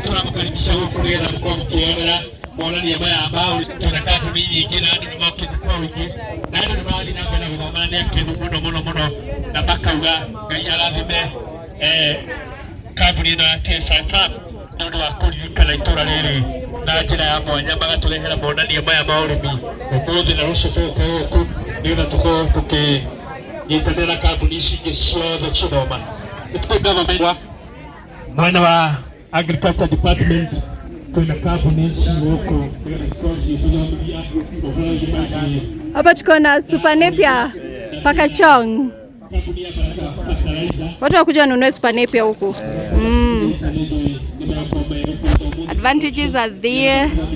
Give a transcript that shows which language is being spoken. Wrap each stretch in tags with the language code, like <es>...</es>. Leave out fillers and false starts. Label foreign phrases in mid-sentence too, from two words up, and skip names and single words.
<ki>turamukaribisha guku nigetha mukorwo mukionera monania maya ma tuna kambuni nyingĩ na andũ nĩmokĩte kwa ũingĩ na andũ nĩmarathiĩ na mbere gũthoma nĩ akenu mũno na makauga Ngai arathime kambuni ĩno ya K5 nĩũndũ wa kũririkana itũra rĩrĩ na njĩra ya mwanya, magatũrehera monania maya ma ũrĩmi ũmũthĩ na rũciũ tũgũka gũkũ nĩgetha tũkorwo tũkĩnyitanĩra kambuni ici ingĩ ciothe cithoma. Nĩtũĩ government mwena wa</ki> <en>agriculture department</en> <ki>kwĩna kambuni ici gũkũ</ki> <sw>hapa tuko na Super Napier Pakachong. Watu wakuja wanunue Super Napier huku.</sw> <en>Advantages are there.</en>